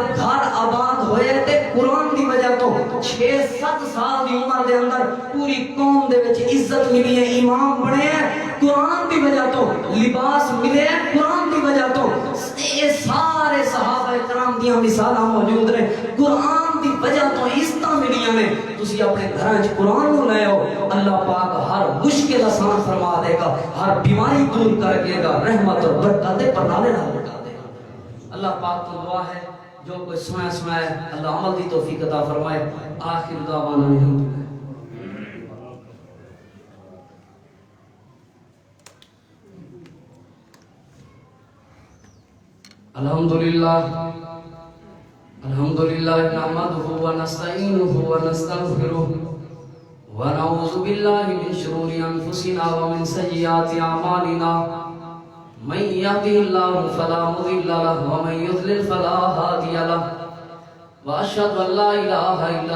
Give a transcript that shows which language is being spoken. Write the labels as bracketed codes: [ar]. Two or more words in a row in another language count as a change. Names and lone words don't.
[pa] گھر آباد ہوئے تے قرآن دی وجہ تو 6-7 سال دی عمر دے اندر پوری قوم دے وچ عزت ملی ہے امام بنے ہیں قرآن دی وجہ تو لباس ملے ہیں قرآن دی وجہ تو اے سارے صحابہ کرام دیاں مثالاں موجود نے قرآن دی وجہ تو عزتاں ملیاں نے تسی اپنے گھراں وچ قرآن نوں لے آؤ اللہ پاک ہر مشکل آسان فرما دے گا ہر بیماری دور کر دے گا رحمت اور برکت دے پناہ نال لٹا دے گا اللہ پاک تو دعا ہے جو کوئی سنا ہے اللہ عمل دی توفیق عطا فرمائے [ar] آخر دعوانا الحمدللہ الحمدللہ نحمدہ ونستعینہ ونستغفرہ ونعوذ باللہ من شرور انفسنا ومن سیئات اعمالنا من يهده الله فلا مضل له ومن يضلل فلا هادي له واشهد ان لا اله الا